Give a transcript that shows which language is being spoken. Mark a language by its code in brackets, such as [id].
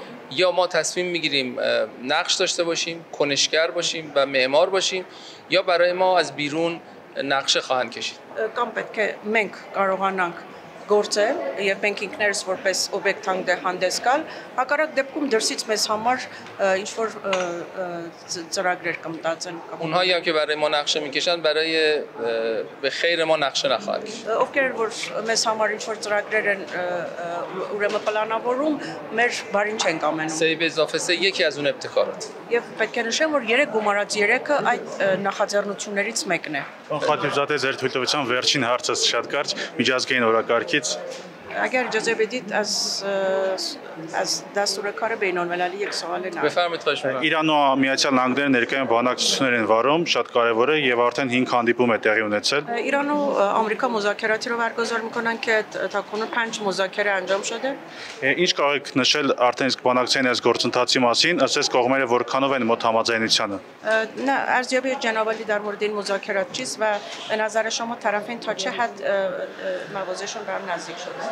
[fa] یا ما تصمیم میگیریم نقش داشته باشیم، کنشگر باشیم و معمار باشیم یا برای ما از بیرون نقشه خواهند کشید. [hy] Կամ պետք է մենք կարողանանք գործել եւ մենք ինքներս որպես օբյեկտ հանդես գալ, հակառակ դեպքում դրսից մեզ համար ինչ որ ծրագրեր կմտածեն կամ [fa] اونهایی هم که برای ما نقشه میکشن برای به خیر ما نقشه نخواهد کشید. [hy] ովքեր որ մեզ համար ինչ որ ծրագրեր են ուրեմն պլանավորում, մեր բարին չեն կամենում։ [fa] 3+3 یکی از اون ابتکارات. [hy] Եվ պետք է նշեմ, որ 3 գումարած 3-ը այդ նախաձեռնություններից մեկն է։ Խաթիվզադե ձեր թույլտվության վերջին հարցը շատ կարճ միջազգային օրակարգից [fa] اگر اجازه بدید از دستور کار بین‌المللی یک سوال نه بفرمایید خواهش می‌کنم. [hy] Իրանն ու Միացյալ Նահանգները ներկայում բանակցություններ են վարում, շատ կարևոր է եւ արդեն 5 հանդիպում է տեղի ունեցել։ [fa] ایران و آمریکا مذاکراتی رو برگزار میکنن که تاکنون 5 مذاکره انجام شده. [hy] Ինչ կարող եք նշել արդեն իսկ բանակցային այս գործընթացի մասին, ասես կողմերը որքանով են մոտ համաձայնությանը։ [fa] نه ارزیابی جناب عالی در مورد این مذاکرات چیست و به نظر شما طرفین تا چه حد موازشون به هم نزدیک شده؟